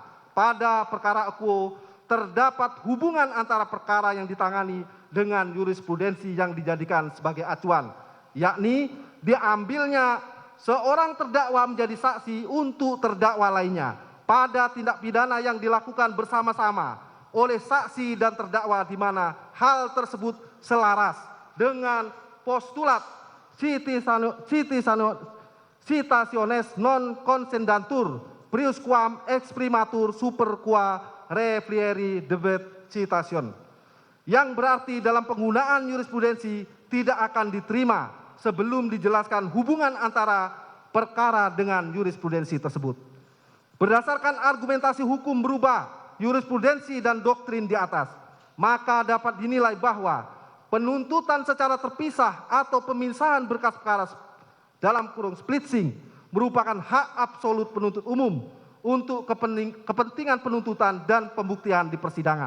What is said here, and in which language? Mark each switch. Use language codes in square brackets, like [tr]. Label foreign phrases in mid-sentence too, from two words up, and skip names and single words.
[id] pada perkara equo terdapat hubungan antara perkara yang ditangani dengan jurisprudensi yang dijadikan sebagai acuan, yakni diambilnya seorang terdakwa menjadi saksi untuk terdakwa lainnya pada tindak pidana yang dilakukan bersama-sama oleh saksi dan terdakwa di mana hal tersebut selaras dengan postulat [la] citationes non consendantur prius quam exprimatur super qua referiere debet citation, [id] yang berarti dalam penggunaan jurisprudensi tidak akan diterima sebelum dijelaskan hubungan antara perkara dengan jurisprudensi tersebut. Berdasarkan argumentasi hukum berubah jurisprudensi dan doktrin di atas, maka dapat dinilai bahwa penuntutan secara terpisah atau pemisahan berkas perkara dalam kurung splitsing merupakan hak absolut penuntut umum untuk kepentingan penuntutan dan pembuktian di persidangan.